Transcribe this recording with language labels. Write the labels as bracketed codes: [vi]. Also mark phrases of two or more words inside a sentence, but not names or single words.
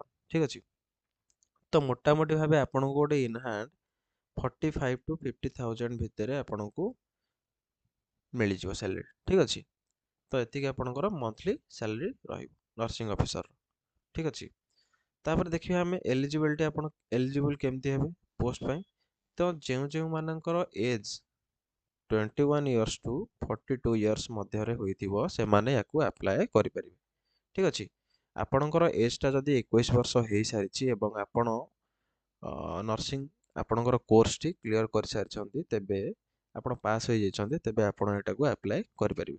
[or] ଠିକ୍ ଅଛି, ତ ମୋଟାମୋଟି ଭାବେ ଆପଣଙ୍କୁ ଗୋଟେ [en] in hand 45 to 50,000 [or] ଭିତରେ ଆପଣଙ୍କୁ ମିଳିଯିବ ସାଲେରୀ। ଠିକ୍ ଅଛି, ତ ଏତିକି ଆପଣଙ୍କର [en] monthly salary [or] ରହିବ [en] nursing officer. [or] ଠିକ୍ ଅଛି, ତାପରେ ଦେଖିବା ଆମେ ଏଲିଜିବିଲିଟି, ଆପଣ ଏଲିଜିବୁଲ୍ କେମିତି ହେବେ ପୋଷ୍ଟ ପାଇଁ। ତ ଯେଉଁମାନଙ୍କର [en] age 21 years to 42 years [or] ମଧ୍ୟରେ ହୋଇଥିବ ସେମାନେ ୟାକୁ ଆପ୍ଲାଏ କରିପାରିବେ। ଠିକ୍ ଅଛି। ଆପଣଙ୍କର ଏଜ୍ଟା ଯଦି 21 ବର୍ଷ ହେଇସାରିଛି ଏବଂ ଆପଣ ନର୍ସିଂ ଆପଣଙ୍କର କୋର୍ସଟି କ୍ଲିୟର କରିସାରିଛନ୍ତି, ତେବେ ଆପଣ ପାସ୍ ହୋଇଯାଇଛନ୍ତି, ତେବେ ଆପଣ ଏଟାକୁ ଆପ୍ଲାଏ କରିପାରିବେ।